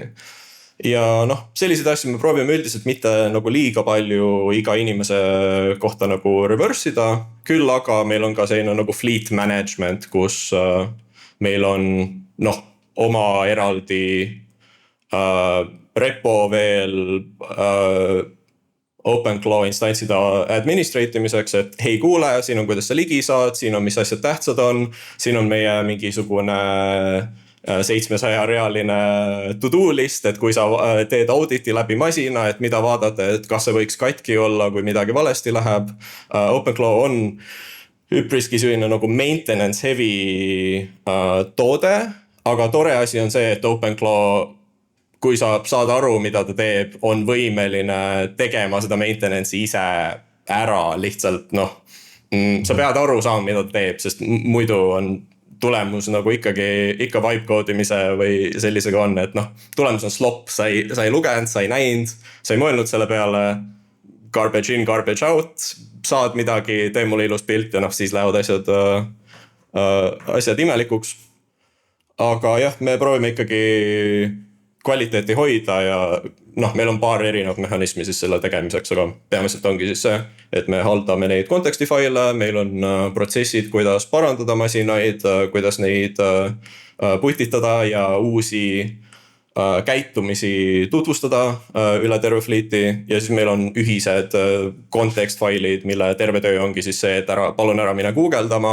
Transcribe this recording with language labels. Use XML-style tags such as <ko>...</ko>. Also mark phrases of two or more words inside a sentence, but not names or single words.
<et>Ja selliseid asju me proovime üldiselt mitte nagu liiga palju iga inimese kohta nagu reverse ida, küll aga meil on ka selline nagu</et> <en>fleet management,</en> <et>kus meil on oma eraldi repo veel OpenClaw instantside administrate imiseks, et hei kuule, siin on kuidas sa ligi saad, siin on mis asjad tähtsad on, siin on meie mingisugune 700-realine</et> <en>to-do list,</en> <et>et kui sa teed auditi läbi masina, et mida vaadata, et kas see võiks katki olla, kui midagi valesti läheb. OpenClaw on üpriski selline nagu</et> <en>maintenance heavy</en> <et>toode, aga tore asi on see, et OpenClaw, kui sa saad aru, mida ta teeb, on võimeline tegema seda maintenance'i ise ära lihtsalt, sa pead aru saama, mida ta teeb, sest muidu on tulemus nagu ikka</et> <en>vibe code'imise</en> <et>või sellisega on, et tulemus on slop, sa ei lugenud, sa ei näinud, sa ei mõelnud selle peale.</et> <en>garbage in, garbage out,</en> <et>saad midagi, tee mulle ilus pilt ja siis lähevad asjad imelikuks. Aga jah, me proovime ikkagi kvaliteeti hoida ja meil on paar erinevat mehhanismi siis selle tegemiseks, aga peamiselt ongi siis see, et me haldame neid kontekstifaile, meil on protsessid, kuidas parandada masinaid, kuidas neid putitada ja uusi käitumisi tutvustada üle terve fleeti ja siis meil on ühised kontekstfailid, mille terve töö ongi siis see, et palun ära mine guugeldama.</et>